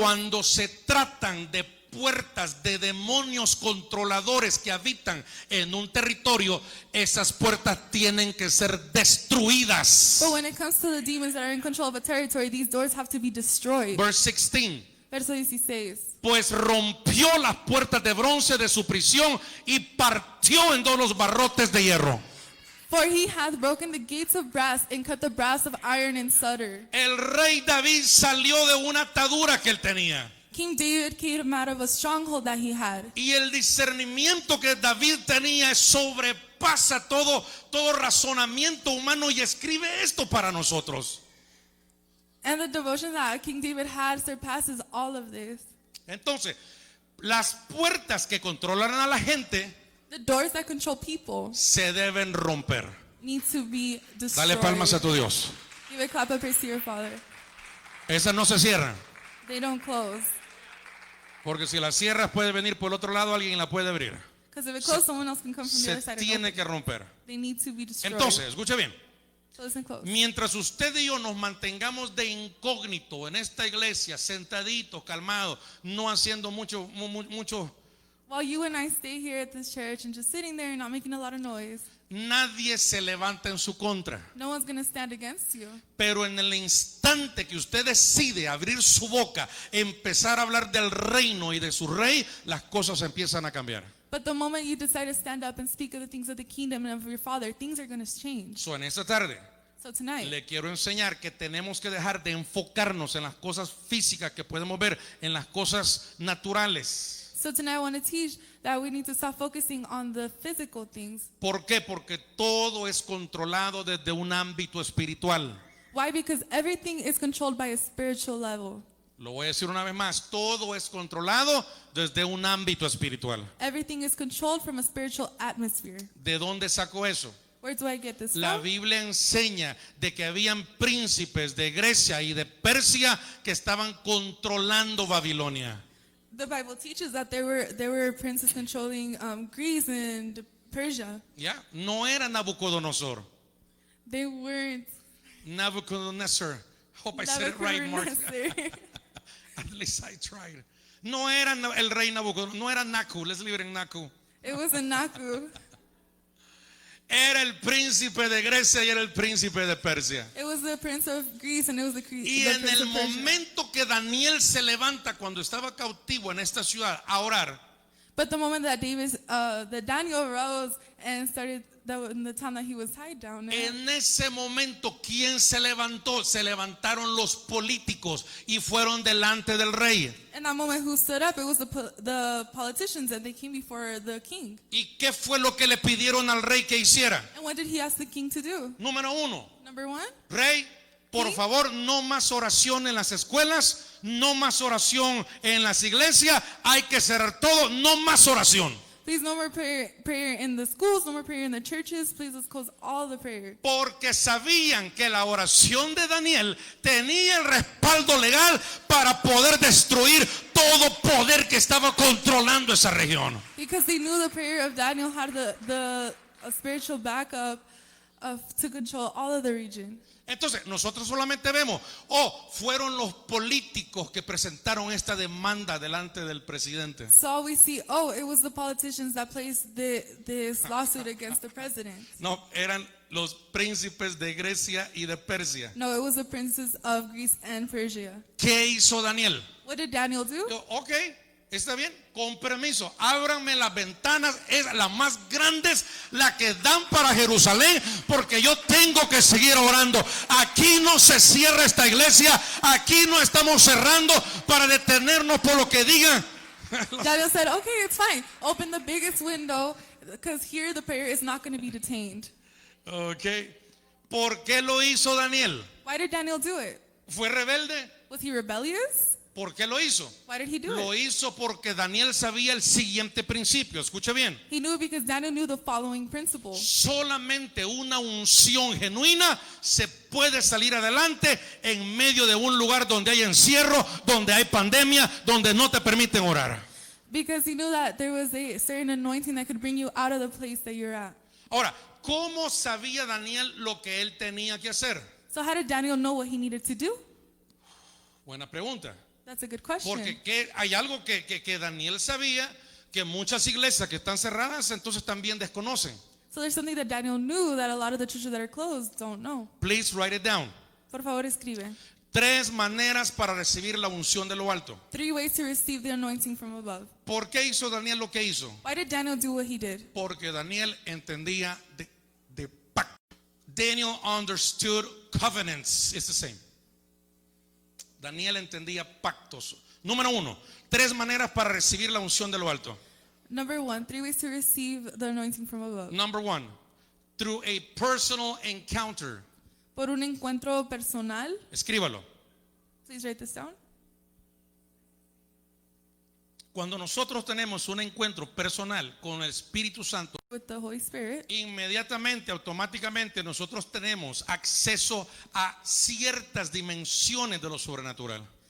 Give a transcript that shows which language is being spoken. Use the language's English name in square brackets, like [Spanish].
[Spanish] cuando se tratan de puertas de demonios controladores que habitan en un territorio, esas puertas tienen que ser destruidas. [English] But when it comes to the demons that are in control of a territory, these doors have to be destroyed. Verse 16. [Spanish] Verso 16. Pues rompió las puertas de bronce de su prisión y partió en dos los barrotes de hierro. [English] For he hath broken the gates of brass and cut the brass of iron in sunder. [Spanish] El rey David salió de una atadura que él tenía. [English] King David came out of a stronghold that he had. [Spanish] Y el discernimiento que David tenía sobrepasa todo razonamiento humano, y escribe esto para nosotros. [English] And the devotion that King David had surpasses all of this. [Spanish] Entonces, las puertas que controlan a la gente [English] The doors that control people [Spanish] se deben romper. [English] need to be destroyed. [Spanish] Dale palmas a tu Dios. [English] Give a clap of praise to your Father. [Spanish] Esas no se cierran, [English] They don't close. [Spanish] porque si las cierras puede venir por el otro lado, alguien la puede abrir. [English] Because if it closes, someone else can come from the [Spanish] Se [English] other side and [Spanish] tiene [English] open. [Spanish] que romper. [English] They need to be destroyed. [Spanish] Entonces, escuche bien. [English] So listen close. [Spanish] Mientras usted y yo nos mantengamos de incógnito en esta iglesia, sentaditos, calmados, no haciendo mucho, [English] While you and I stay here at this church and just sitting there and not making a lot of noise, [Spanish] nadie se levanta en su contra. [English] no one's going to stand against you. [Spanish] Pero en el instante que usted decide abrir su boca, empezar a hablar del reino y de su rey, las cosas empiezan a cambiar. [English] But the moment you decide to stand up and speak of the things of the kingdom and of your Father, things are going to change. [Spanish] So, en esta tarde [English] So tonight, [Spanish] le quiero enseñar que tenemos que dejar de enfocarnos en las cosas físicas que podemos ver, en las cosas naturales. [English] I want to teach that we need to stop focusing on the physical things. [Spanish] ¿Por qué? Porque todo es controlado desde un ámbito espiritual. [English] Why? Because everything is controlled by a spiritual level. [Spanish] Lo voy a decir una vez más, todo es controlado desde un ámbito espiritual. [English] Everything is controlled from a spiritual atmosphere. [Spanish] ¿De dónde saco eso? [English] Where do I get this [Spanish] La [English] from? [Spanish] Biblia enseña de que habían príncipes de Grecia y de Persia que estaban controlando Babilonia. [English] The Bible teaches that there were princes controlling Greece and Persia. [Spanish] ¿Ya? No era Nabucodonosor. [English] They weren't. [Spanish] Nabucodonosor. [English] Hope I said it right, Mark. Nebuchadnezzar. At least I tried. [Spanish] No era el rey Nabucodonosor, no era Naku. [English] Let's leave it in Naku. It was a Naku. [Spanish] Era el príncipe de Grecia y era el príncipe de Persia. [English] It was the prince of Greece and it was the [Spanish] Y en [English] prince [Spanish] el [English] of Persia. [Spanish] momento que Daniel se levanta cuando estaba cautivo en esta ciudad a orar, [English] But the moment that Daniel rose and started in the time that he was tied down there, [Spanish] en ese momento, ¿quién se levantó? Se levantaron los políticos y fueron delante del rey. [English] in that moment who stood up, it was the politicians, and they came before the king. [Spanish] ¿Y qué fue lo que le pidieron al rey que hiciera? [English] And what did he ask the king to do? [Spanish] Número uno, [English] Number one, [Spanish] rey, por ¿Sí? favor, no más oración en las escuelas, no más oración en las iglesias, hay que cerrar todo, no más oración. [English] please no more prayer in the schools, no more prayer in the churches. Please let's close all the prayer. [Spanish] Porque sabían que la oración de Daniel tenía el respaldo legal para poder destruir todo poder que estaba controlando esa región. [English] Because they knew the prayer of Daniel had the spiritual backup to control all of the region. [Spanish] Entonces, nosotros solamente vemos, fueron los políticos que presentaron esta demanda delante del presidente. [English] So all we see, it was the politicians that placed this lawsuit against the president. [Spanish] No, eran los príncipes de Grecia y de Persia. [English] No, it was the princes of Greece and Persia. [Spanish] ¿Qué hizo Daniel? [English] What did Daniel do? [Spanish] Yo, ok, está bien, con permiso, ábranme las ventanas, es las más grandes, las que dan para Jerusalén, porque yo tengo que seguir orando. Aquí no se cierra esta iglesia, aquí no estamos cerrando para detenernos por lo que digan. [English] Daniel said, okay, it's fine. Open the biggest window, because here the prayer is not going to be detained. [Spanish] Ok, ¿por qué lo hizo Daniel? [English] Why did Daniel do it? [Spanish] ¿Fue rebelde? [English] Was he rebellious? [Spanish] ¿Por qué lo hizo? [English] Why did he do [Spanish] Lo [English] it? [Spanish] hizo porque Daniel sabía el siguiente principio. Escuche bien. [English] He knew it because Daniel knew the following principle. [Spanish] Solamente una unción genuina se puede salir adelante en medio de un lugar donde hay encierro, donde hay pandemia, donde no te permiten orar. [English] Because he knew that there was a certain anointing that could bring you out of the place that you're at. [Spanish] Ahora, ¿cómo sabía Daniel lo que él tenía que hacer? [English] So how did Daniel know what he needed to do? [Spanish] Buena pregunta. [English] That's a good question. [Spanish] Porque hay algo que Daniel sabía que muchas iglesias que están cerradas entonces también desconocen. [English] So there's something that Daniel knew that a lot of the churches that are closed don't know. Please write it down. [Spanish] Por favor, escribe. 3 maneras para recibir la unción de lo alto. [English] 3 ways to receive the anointing from above. [Spanish] ¿Por qué hizo Daniel lo que hizo? [English] Why did Daniel do what he did? [Spanish] Porque Daniel entendía de pacto. [English] Daniel understood covenants. It's the same. [Spanish] Daniel entendía pactos. Número 1, 3 maneras para recibir la unción de lo alto. [English] Number 1, 3 ways to receive the anointing from above. Number 1, through a personal encounter. [Spanish] Por un encuentro personal. Escríbalo. [English] Please write this down. [Spanish] Cuando nosotros tenemos un encuentro personal con el Espíritu Santo, [English] With the Holy Spirit, [Spanish] inmediatamente, automáticamente nosotros tenemos acceso a ciertas dimensiones de lo sobrenatural.